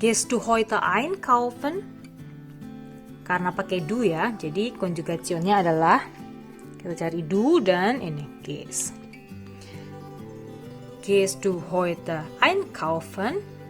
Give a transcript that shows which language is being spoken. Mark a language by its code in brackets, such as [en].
[de] Gehst du heute einkaufen? [id] Karena pakai du ya, jadi konjugasionnya adalah kita cari du dan ini gehst. [de] Gehst du heute einkaufen?